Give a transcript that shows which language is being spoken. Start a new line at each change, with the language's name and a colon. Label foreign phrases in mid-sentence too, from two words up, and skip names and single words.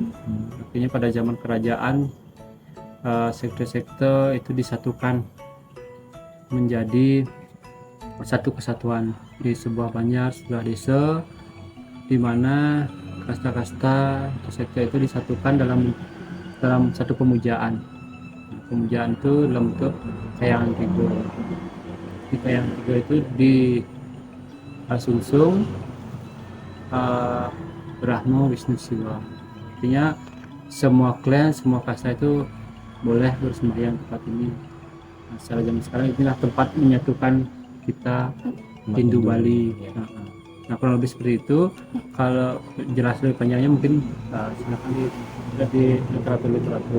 Indonesian: Artinya pada zaman kerajaan, sekte-sekte itu disatukan menjadi satu kesatuan di sebuah banjar, sebuah desa, di mana kasta-kasta atau sekte itu disatukan dalam satu pemujaan. Pemujaan itu dalam bentuk kayangan tiga. Di kayangan tiga itu disungsung Brahma, Wisnu, Siwa. Artinya semua klan, semua kasta itu boleh bersembahyang di tempat ini. Nah, secara zaman sekarang inilah tempat menyatukan kita Hindu Bali. Nah, kurang lebih seperti itu. Kalau jelas lebih panjangnya mungkin silakan di literatur.